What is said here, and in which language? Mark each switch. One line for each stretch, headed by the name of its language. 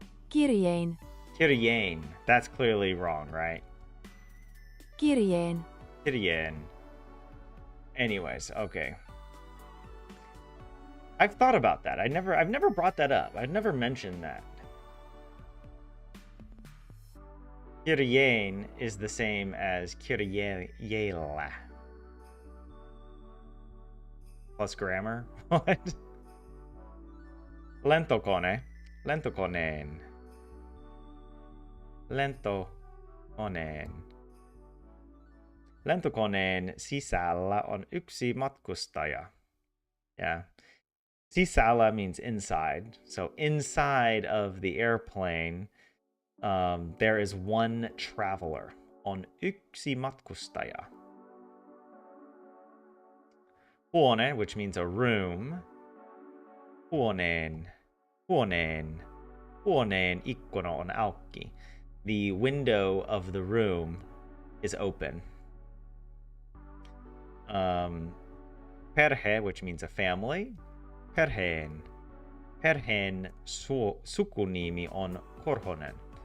Finnish: Kirjeen. Kirjeen.
English: That's clearly wrong, right?
Finnish: Kirjeen.
English: Kirjeen. Anyways, okay. I've thought about that. I've never brought that up. I've never mentioned that. Kirjeen is the same as kirjeellä. Plus grammar? What? Lentokone. Lentokoneen.
Finnish: Lentokoneen. Lentokoneen sisällä on yksi matkustaja.
English: Yeah. Sisällä means inside. So inside of the airplane, there is one traveler.
Finnish: On yksi matkustaja.
English: Huone, which means a room. Huoneen. Huoneen.
Finnish: Huoneen ikkuna on auki.
English: The window of the room is open. Perhe, which means a family.
Finnish: Perheen. Perheen sukunimi on Korhonen.